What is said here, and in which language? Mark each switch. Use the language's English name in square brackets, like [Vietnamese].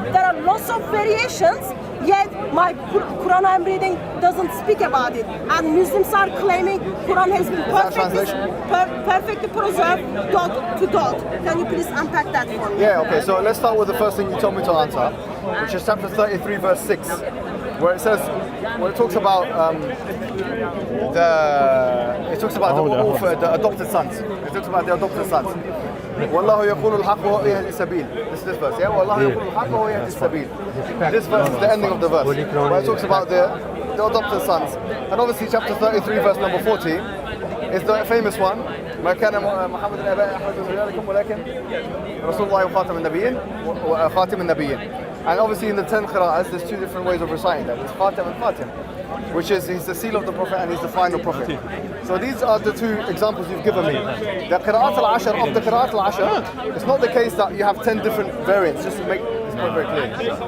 [English] There are lots of variations. Yet my Quran I'm reading doesn't speak about it, and Muslims are claiming Quran has been perfectly preserved dot to dot. Can you please unpack that for me? Yeah, okay, so let's start with the first thing you told me to answer, which is chapter 33 verse 6, where it says, where it talks about the adopted sons. It talks about the adopted sons. [Arabic] والله يقول الحق وهو يهدي السبيل. [English] This verse, yeah? [Arabic] والله يقول الحق وهو يهدي السبيل. [English] This verse is the ending of the verse, where it talks about the adopted sons. And obviously chapter 33 verse number 40 is the famous one. [Arabic] ما كان محمد الآباء أحد رجالكم ولكن رسول الله وخاتم النبيين وخاتم النبيين. [English] And obviously in the 10 qira'as, there's two different ways of reciting that. It's Khatam and Khatim, which is he's the seal of the Prophet and he's the final Prophet. So these are the two examples you've given me. The Qira'at al-Ashar, of the Qira'at al-Ashar, it's not the case that you have 10 different variants, just to make this point very clear.